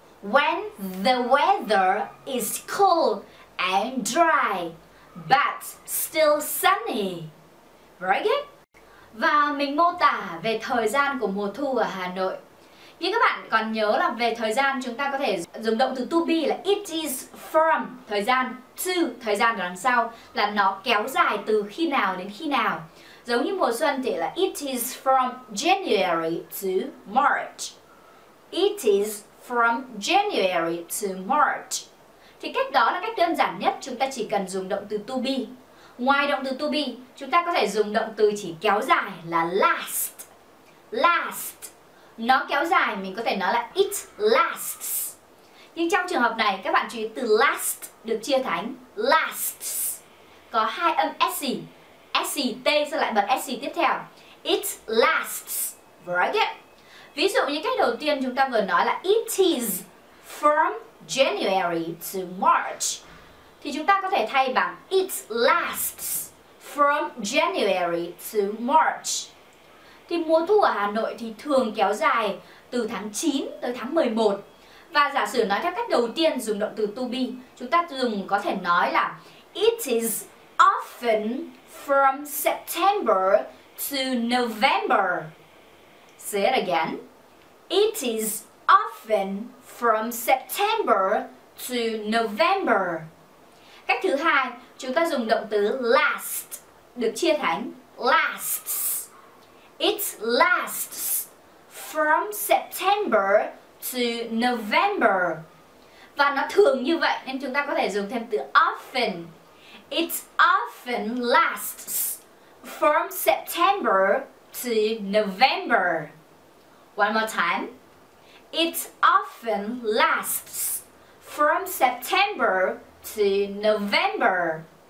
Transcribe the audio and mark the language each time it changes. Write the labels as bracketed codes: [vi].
[en] When the weather is cool and dry, but still sunny. Very good. [vi] Và mình mô tả về thời gian của mùa thu ở Hà Nội. Như các bạn còn nhớ là về thời gian chúng ta có thể dùng động từ to be là [en] it is from [vi] thời gian, to thời gian ở đằng sau là nó kéo dài từ khi nào đến khi nào. Giống như mùa xuân thì là [en] it is from January to March. It is from January to March. [vi] Thì cách đó là cách đơn giản nhất, chúng ta chỉ cần dùng động từ to be. Ngoài động từ to be, chúng ta có thể dùng động từ chỉ kéo dài là last. Last. Nó kéo dài mình có thể nói là [en] it lasts. [vi] Nhưng trong trường hợp này các bạn chú ý từ last được chia thành lasts. Có hai âm SC. SC, T sẽ lại bật SC tiếp theo. [en] It lasts. Very good. [vi] Ví dụ như cách đầu tiên chúng ta vừa nói là [en] it is from January to March. [vi] Thì chúng ta có thể thay bằng [en] it lasts from January to March. [vi] Thì mùa thu ở Hà Nội thì thường kéo dài từ tháng 9 tới tháng 11. Và giả sử nói theo cách đầu tiên dùng động từ to be, chúng ta có thể nói là [en] it is often from September to November. Say it again. It is often from September to November. [vi] Cách thứ hai, chúng ta dùng động từ last được chia thành lasts. [en] It lasts from September to November. [vi] Và nó thường như vậy nên chúng ta có thể dùng thêm từ often. [en] It often lasts from September to November. One more time. It often lasts from September to November.